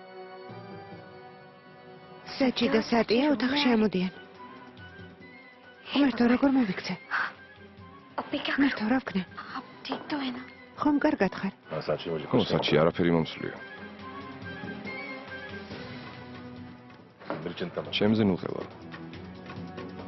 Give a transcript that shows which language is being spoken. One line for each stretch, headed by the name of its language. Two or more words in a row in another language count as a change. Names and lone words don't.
Georgian: საჭი და სატია ოთახში ამოდიან. ღმერთო, როგორ მოვიქცე?
Hindi: अब मैं क्या
Georgian: ღმერთო, რა ვქნე?
Hindi: आप ठीक तो है ना
Georgian: ხომ კარგად ხარ?
Hindi: हाँ साची मुझे
Georgian: ხო,
Hindi: कुछ
Georgian: საჭი არაფერი მომსვლია.
Hindi: मेरी चिंता मत
Georgian: ჩემზე ნუღელა.